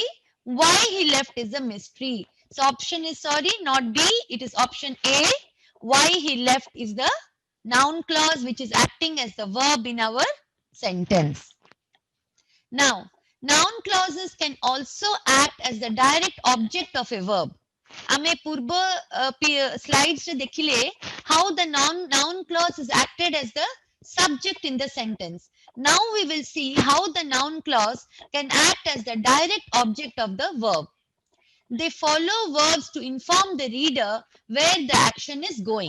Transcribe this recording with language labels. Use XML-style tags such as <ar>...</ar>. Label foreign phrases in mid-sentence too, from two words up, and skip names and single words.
<en>Why he left is a mystery. So option is, sorry, not B. It is option A. Why he left is the noun clause which is acting as the verb in our sentence. Now, noun clauses can also act as the direct object of a verb.</en> <or>ଆମେ ପୂର୍ବ slides ରେ ଦେଖିଲେ</or> <en>how the noun clause is acted as the subject in the sentence. Now we will see how the noun clause can act as the direct object of the verb. They follow verbs to inform the reader where the action is going.</en>